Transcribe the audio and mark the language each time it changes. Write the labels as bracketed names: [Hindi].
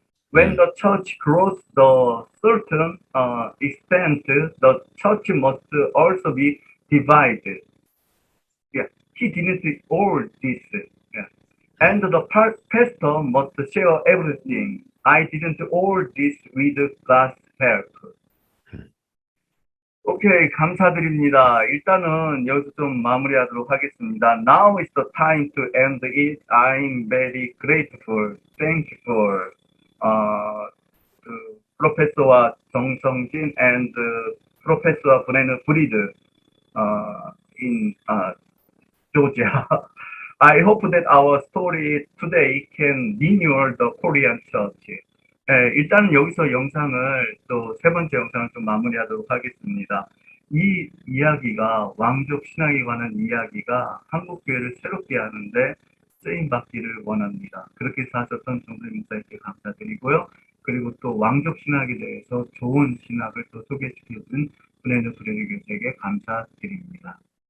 [English] When the church grows to a certain extent, the church must also be divided. Yeah, he didn't do all this. Yeah. And the pastor must share everything. I didn't do all this with God's help. [Korean] 오케이, 감사드립니다. 일단은 여기서 좀 마무리하도록 하겠습니다. [English] Now is the time to end it. I'm very grateful. Thank you for 그 프로페서와 정성진 and 프로페서와 브레는 브리드 in Georgia. I hope that our story today can renew the Korean church. [Korean] 일단은 여기서 영상을 또 세 번째 영상을 좀 마무리하도록 하겠습니다. 이 이야기가 왕족 신학에 관한 이야기가 한국 교회를 새롭게 하는데 쓰임 받기를 원합니다. 그렇게 사셨던 정선 목사님께 감사드리고요. 그리고 또 왕족 신학에 대해서 좋은 신학을 또 소개시켜준 브레너 교수에게 감사드립니다.